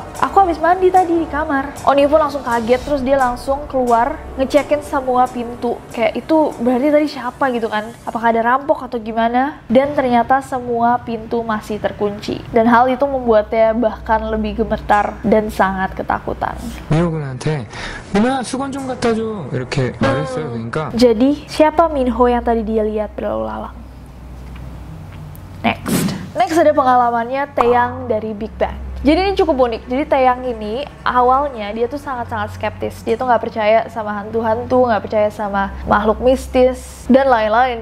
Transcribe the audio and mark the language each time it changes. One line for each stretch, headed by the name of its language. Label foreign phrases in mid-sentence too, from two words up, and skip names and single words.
Indonesian: Aku habis mandi tadi di kamar." Onyu pun langsung kaget, terus dia langsung keluar ngecekin semua pintu. Kayak itu berarti tadi siapa gitu kan? Apakah ada rampok atau gimana? Dan ternyata semua pintu masih terkunci. Dan hal itu membuatnya bahkan lebih gemetar dan sangat ketakutan.
Korean: 미호군한테 누나 수건 좀 갖다 줘 이렇게 말했어요. 그러니까
Indonesian: Jadi, siapa Minho yang tadi dia lihat berlalu lalang? Next ada pengalamannya Taeyang dari Big Bang. Jadi ini cukup unik. Jadi Taeyang ini awalnya dia tuh sangat-sangat skeptis. Dia tuh nggak percaya sama hantu-hantu, nggak percaya sama makhluk mistis dan lain-lain.